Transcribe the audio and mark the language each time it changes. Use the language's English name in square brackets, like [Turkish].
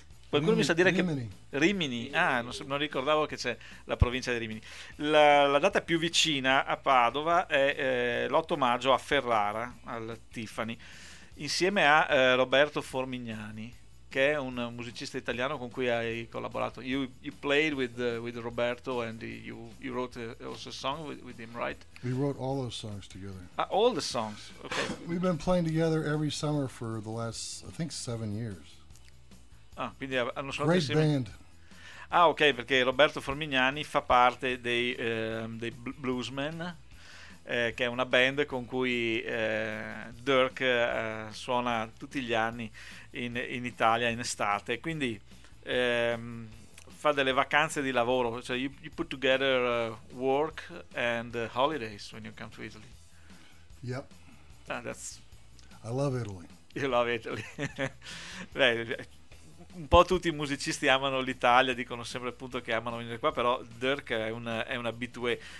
[Italian] Qualcuno mi sa dire che Rimini, ah, non ricordavo che c'è la provincia di Rimini. La data più vicina a Padova è l'8 maggio a Ferrara, al Tiffany, insieme a Roberto Formignani, che è un musicista italiano con cui hai collaborato. [English] You played with Roberto and you wrote also a song with him, right? We wrote all those songs together. All the songs, okay. We've been playing together every summer for the last, I think, 7 years. [Italian] Ah, quindi hanno suonato insieme. [English] Great band. [Italian] Ah, ok, perché Roberto Formignani fa parte dei Bluesmen, che è una band con cui Dirk suona tutti gli anni in Italia in estate. Quindi fa delle vacanze di lavoro. [English] So you put together work and holidays when you come to Italy. Yep. That's. I love Italy. You love Italy. [Italian] Beh, un po' tutti i musicisti amano l'Italia, dicono sempre appunto che amano venire qua, però Dirk è un habitué.